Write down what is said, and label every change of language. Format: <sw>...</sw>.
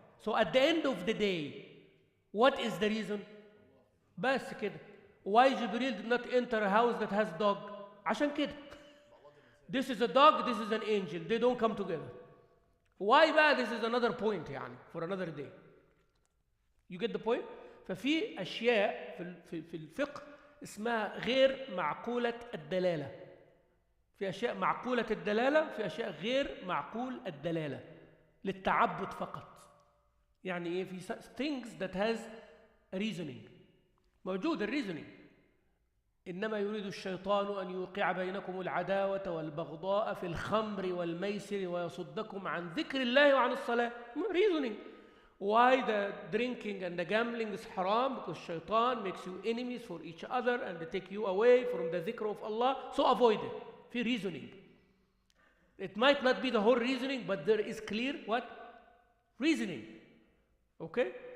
<en>So at the end of the day, what is the reason?</en> <ar>بس كده.</ar> <en>Why Jibreel did not enter a house that has dog?</en> <ar>عشان كده.</ar> <en>This is a dog, this is an angel. They don't come together. Why بقى? This is another point يعني for another day. You get the point?</en> <ar>ففي أشياء في الفقه اسمها غير معقولة الدلالة. في أشياء معقولة الدلالة، في أشياء غير معقول الدلالة للتعبد فقط. يعني إيه؟ في</ar> <en>things that has reasoning.</en> <ar>موجود الريزونينج. إنما يريد الشيطان أن يوقع بينكم العداوة والبغضاء في الخمر والميسر ويصدكم عن ذكر الله وعن الصلاة.</ar> <en>reasoning. Why the drinking and the gambling is haram? Because shaitan makes you enemies for each other and they take you away from the dhikr of Allah. So avoid it. في reasoning. It might not be the whole reasoning, but there is clear what? Reasoning. Okay?</en>